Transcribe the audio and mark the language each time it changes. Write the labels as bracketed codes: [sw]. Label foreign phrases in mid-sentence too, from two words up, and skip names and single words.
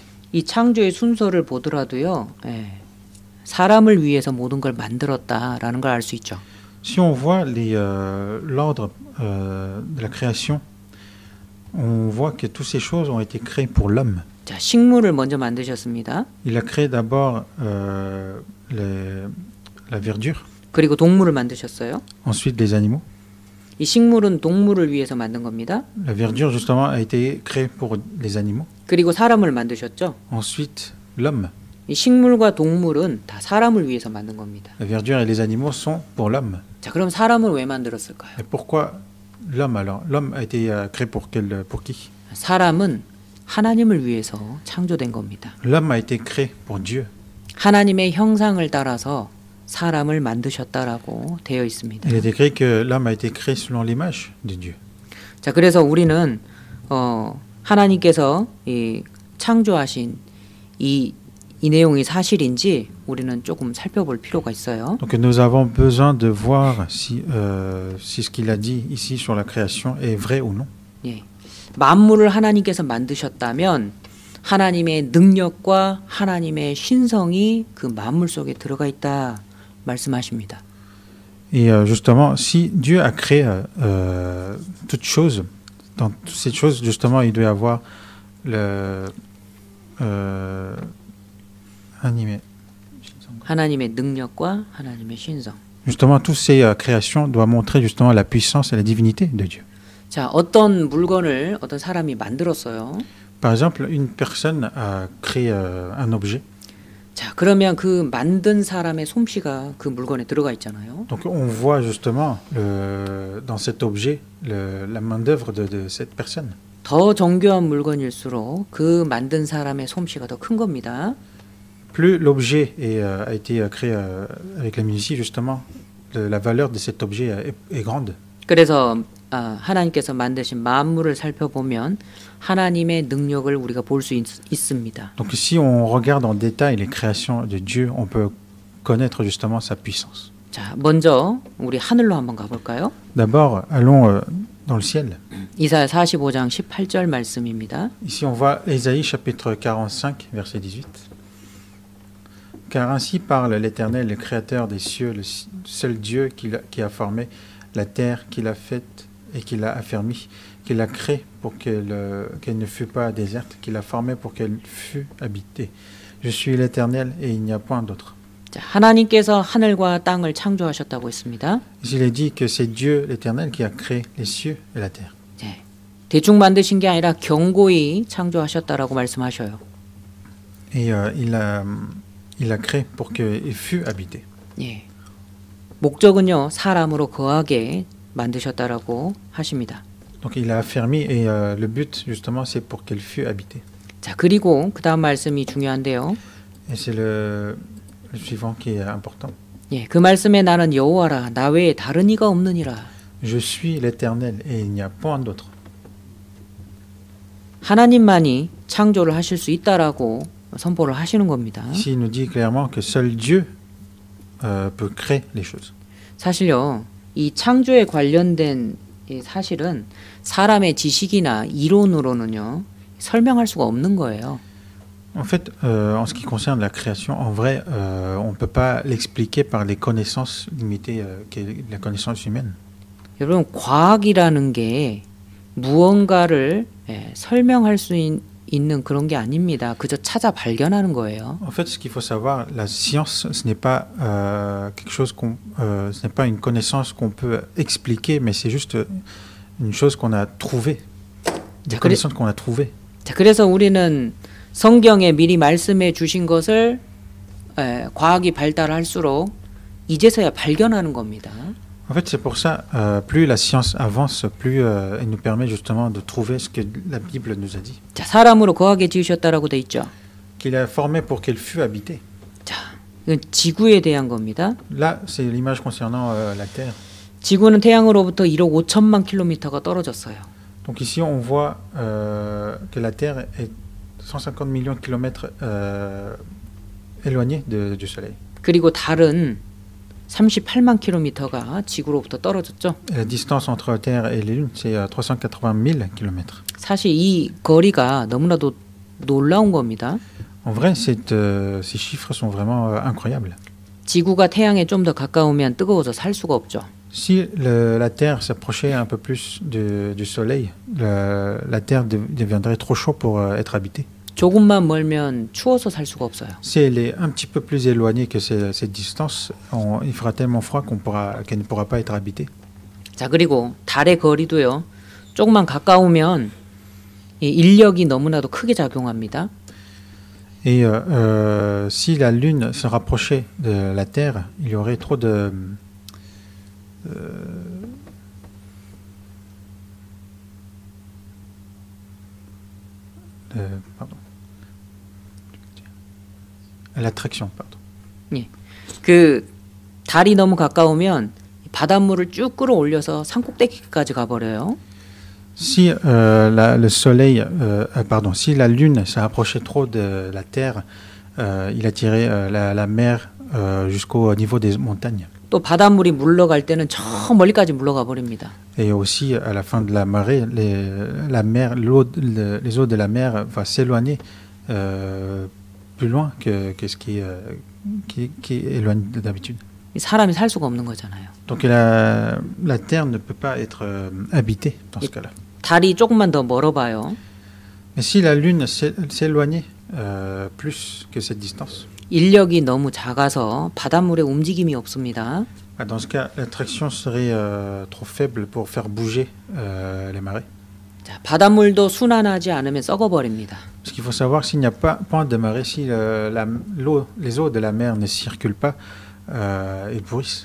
[ko] 이 창조의 순서를 보더라도요. 예, 사람을 위해서 모든 걸 만들었다라는 걸 알 수 있죠. [fr] Si on voit l'ordre de la création, on voit que toutes ces choses ont été créées pour l'homme. [ko] 자, 식물을 먼저 만드셨습니다. [fr] Il a créé d'abord la verdure, [ko] 그리고 동물을 만드셨어요. [fr] ensuite les animaux. [ko] 이 식물은 동물을 위해서 만든 겁니다. [fr] La verdure, justement, a été créée pour les animaux. [ko] 그리고 사람을 만드셨죠. [fr] Ensuite, l'homme. [ko] 이 식물과 동물은 다 사람을 위해서 만든 겁니다. [fr] La verdure et les animaux sont pour l'homme. [ko] 자, 그럼 사람을 왜 만들었을까요? [fr] Et pourquoi l'homme alors? L'homme a été créé pour qui? [ko] 사람은 하나님을 위해서 창조된 겁니다. [fr] L'homme a été créé pour Dieu. [ko] 하나님의 형상을 따라서 사람을 만드셨다라고 되어 있습니다. [fr] Il est écrit que l'homme a été créé selon l'image de Dieu. [ko] 자, 그래서 우리는 하나님께서 이 창조하신 이 내용이 사실인지 우리는 조금 살펴볼 필요가 있어요. [fr] Donc nous avons besoin de voir si ce qu'il a dit ici sur la création est vrai ou non. [ko] 예, 만물을 하나님께서 만드셨다면 하나님의 능력과 하나님의 신성이 그 만물 속에 들어가 있다 말씀하십니다. [fr] Et justement, si Dieu a créé toutes choses, dans toutes ces choses, justement, il doit y avoir [ko] 하나님의 능력과 하나님의 신성. [fr] Justement, toutes ces créations doivent montrer justement la puissance et la divinité de Dieu. [ko] 자, 어떤 물건을 어떤 사람이 만들었어요. [fr] Par exemple, une personne a créé un objet. [ko] 자, 그러면 그 만든 사람의 솜씨가 그 물건에 들어가 있잖아요. [fr] Donc on voit justement dans cet objet la main-d'œuvre de cette personne. [ko] 더 정교한 물건일수록 그 만든 사람의 솜씨가 더 큰 겁니다. [fr] plus l'objet a été créé avec la minutie, justement, la valeur de cet objet est grande. [ko] 그래서 하나님께서 만드신 만물을 살펴보면 하나님의 능력을 우리가 볼 수 있습니다. [fr] Donc si on regarde en détail les créations de Dieu, on peut connaître justement sa puissance. [ko] 자, 먼저 우리 하늘로 한번 가볼까요? [fr] D'abord, allons dans le ciel. [ko] 이사야 45장 18절 말씀입니다. [fr] Ici, on voit Ésaïe chapitre 45, verset 18. Car ainsi parle l'Éternel, le Créateur des cieux, le seul Dieu qui a formé la terre, qui l'a faite et qui l'a affermie, qui l'a créée pour qu'elle ne fût pas déserte, qui l'a formée pour qu'elle fût habitée. Je suis l'Éternel et il n'y a point d'autre. [ko] 자, 하나님께서 하늘과 땅을 창조하셨다고 했습니다. [fr] Il est dit que c'est Dieu, l'Éternel, qui a créé les cieux et la terre. [ko] 네. 대충 만드신 게 아니라 견고히 창조하셨다라고 말씀하셔요. [fr] Et il a créé pour qu'il fût habité. [ko] 예. 목적은요, 사람으로 거하게 만드셨다라고 하십니다. [fr] Donc il a affermi et le but justement c'est pour qu'elle fût habitée. [ko] 자, 그리고 그 다음 말씀이 중요한데요. [fr] Et c'est le suivant qui est important. [ko] 예, 그 말씀에 나는 여호와라 나 외에 다른 이가 없느니라. [fr] Je suis l'Éternel et il n'y a point d'autre. [ko] 하나님만이 창조를 하실 수 있다라고 선포를 하시는 겁니다. [fr] Ici il nous dit clairement que seul Dieu peut créer les choses. [ko] 사실요, 이 창조에 관련된 이 사실은 사람의 지식이나 이론으로는요 설명할 수가 없는 거예요. [fr] En fait, en ce qui concerne la création, en vrai, on ne peut pas l'expliquer par les connaissances limitées qu'est la connaissance humaine. [ko] 여러분, 과학이라는 게 무언가를 설명할 수 있는 그런 게 아닙니다. 그저 찾아 발견하는 거예요. [fr] En fait, ce qu'il faut savoir, la science, ce n'est pas quelque chose ce n'est pas une connaissance qu'on peut expliquer, mais c'est juste une chose qu'on a trouvée, des connaissances qu'on a trouvées. [ko] 자, 그래서 우리는 성경에 미리 말씀해 주신 것을 과학이 발달할수록 이제서야 발견하는 겁니다. [fr] En fait, c'est pour ça, plus la science avance, plus elle nous permet justement de trouver ce que la Bible nous a dit. [ko] 자, 사람으로 거하게 지으셨다라고 돼 있죠. [fr] Qu'il a formé pour qu'elle fût habitée. [ko] 자, 이건 지구에 대한 겁니다. [fr] Là, c'est l'image concernant la Terre. [ko] 지구는 태양으로부터 1억 5천만 킬로미터가 떨어졌어요. [fr] Donc ici, on voit que la Terre est 150 millions de kilomètres éloignée du Soleil. [ko] 그리고 달은 38만 킬로미터가 지구로부터 떨어졌죠. [fr] La distance entre la Terre et la Lune, c'est 380 000 kilomètres. [ko] 사실 이 거리가 너무나도 놀라운 겁니다. [fr] En vrai, ces chiffres sont vraiment incroyables. [ko] 지구가 태양에 좀 더 가까우면 뜨거워서 살 수가 없죠. [fr] Si la Terre s'approchait un peu plus du Soleil, la Terre deviendrait trop chaud pour être habitée. [ko] 조금만 멀면 추워서 살 수가 없어요. [fr] Si elle est un petit peu plus éloignée que cette distance, il fera tellement froid qu'elle ne pourra pas être habitée. [ko] 자, 그리고 달의 거리도요. 조금만 가까우면 이 인력이 너무나도 크게 작용합니다. [fr] Et si la Lune se rapprochait de la Terre, il y aurait trop de l'attraction, pardon. [ko] 예. 그 달이 너무 가까우면 바닷물을 쭉 끌어올려서 산꼭대기까지 가버려요. [fr] Si le Soleil, si la Lune s'approchait trop de la Terre, il attirait la mer jusqu'au niveau des montagnes. [ko] 또 바닷물이 물러갈 때는 저 멀리까지 물러가 버립니다. [fr] Et aussi, à la fin de la marée, les eaux de la mer vont s'éloigner plus loin que ce qui éloigne d'habitude. [ko] 사람이 살 수가 없는 거잖아요. [fr] Donc la Terre ne peut pas être habitée dans ce cas-là. [ko] 달이 조금만 더 멀어봐요. [fr] Mais si la Lune s'éloignait plus que cette distance, [ko] 인력이 너무 작아서 바닷물에 움직임이 없습니다. [fr] dans ce cas, l'attraction serait trop faible pour faire bouger les marées. [ko] 자, 바닷물도 순환하지 않으면 썩어버립니다. [fr] Ce qu'il faut savoir, s'il n'y a pas point de marée, si les eaux de la mer ne circulent pas, ils pourrissent.